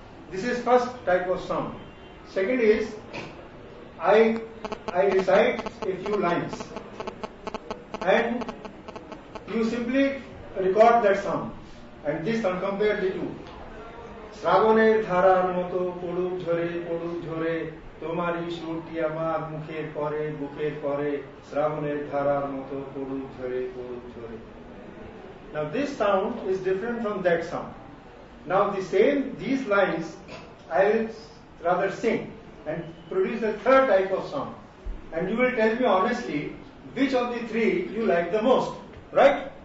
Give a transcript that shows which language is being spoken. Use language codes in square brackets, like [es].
[en] This is first type of sound. Second is, I recite a few lines, and you simply record that sound, and this compare the two. [bn] শ্রাবণের ধারার মতো পড়ুক ঝরে তোমারই সুরটি আমার মুখের পরে বুকের পরে শ্রাবণের ধারার মতো পড়ুক ঝরে। [en] Now this sound is different from that sound. Now these lines I will rather sing and produce a third type of sound, and you will tell me honestly which of the 3 you like the most, right?